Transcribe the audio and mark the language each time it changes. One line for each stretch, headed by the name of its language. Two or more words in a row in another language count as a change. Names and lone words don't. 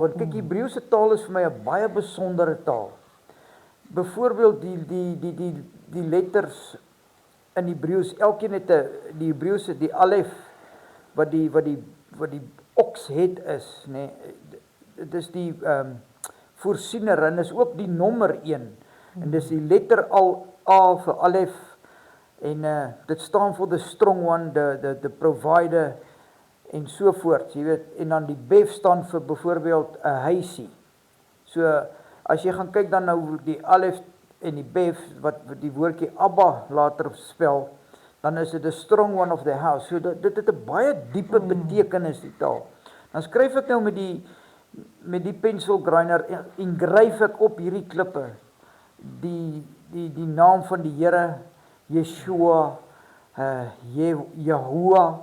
Afrikaans: Want kyk, Hebreëse taal is vir my 'n baie besondere taal. Byvoorbeeld die letters in Hebreëus, elkeen het die Hebreëse, die alef wat die okshead is, nê. Dit is die voorsiener en is ook die nommer 1. En dis die letter A vir alef en dit staan vir
English: the strong one, the provider
Afrikaans: en so voort, jy weet. En dan die bef staan vir byvoorbeeld 'n huisie. So as jy gaan kyk dan nou die alef en die bef wat die woordjie Abba later spel, dan is dit 'n
English: strong one of the house.
Afrikaans: So dit het 'n baie diepe betekenis die taal. Dan skryf ek nou met die
English: pencil grinder
Afrikaans: en gryf ek op hierdie klippe die naam van die Here, Yeshua, Yahuwah.